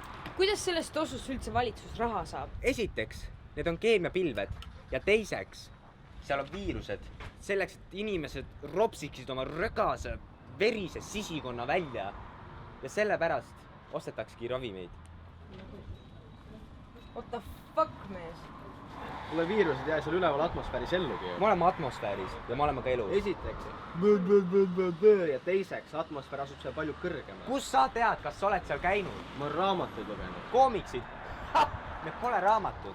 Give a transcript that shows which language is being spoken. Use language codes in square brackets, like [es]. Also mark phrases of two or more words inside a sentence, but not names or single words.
[et] Kuidas sellest osust üldse valitsus raha saab? Esiteks, need on keemiapilved. Ja teiseks, seal on viirused. Selleks, et inimesed ropsiksid oma rögase, verise sisikonna välja. Ja sellepärast ostetakski ravimeid. [en] What the fuck, [et] mees? Kuule, viirused jää seal üleval atmosfääris ellugi. Me oleme atmosfääris ja me oleme ka elus. Esiteks, ja teiseks, atmosfäär asub seal palju kõrgemal. Kus sa tead, kas sa oled seal käinud? Ma olen raamatuid lugenud. Koomiksid? Need pole raamatud.